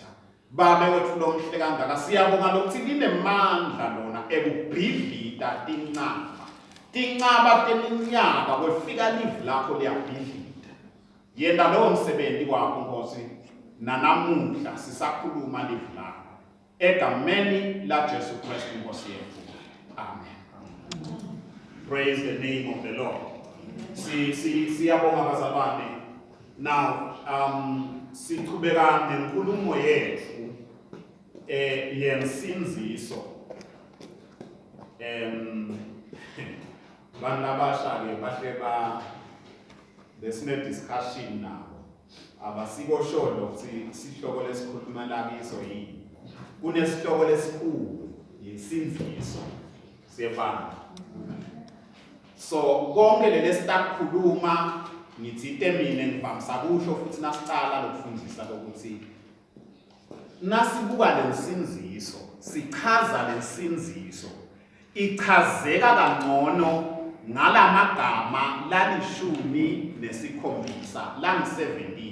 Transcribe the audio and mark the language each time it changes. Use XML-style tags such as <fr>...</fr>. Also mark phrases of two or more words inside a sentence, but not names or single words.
<ss>Babe wethu lomhle kangaka, siyabonga lokuthi linemandla lona ekubhidlita tinqaba teminyaka kwefika livu lakho liyabhidlita. Yenda lowo msebenzi wakho Nkosi, nanamuhla sisakhuluma livu lakho egameni la Jesu Kristu Nkosi yethu. Amen.</ss> <en>Praise the name of the Lord.</en> <ss>Siyabonga bazalwane. Now, siqhubeka nenkulumo yethu yensinziso. Banabasha ke bahle besine discussion nabo. Abasiko sure ukuthi sihloko lesikhuluma la kiso yini. Kunesihloko lesikhulu yensinziso. Siyabona. So konke lesikhuluma ngithite mina ngivamisa kusho futhi nasiqala lokufundisa ukuthi nasibuka lensinziso, sichaza lensinziso ichazeka kangcono ngalamagama la-17 lang-17.</ss>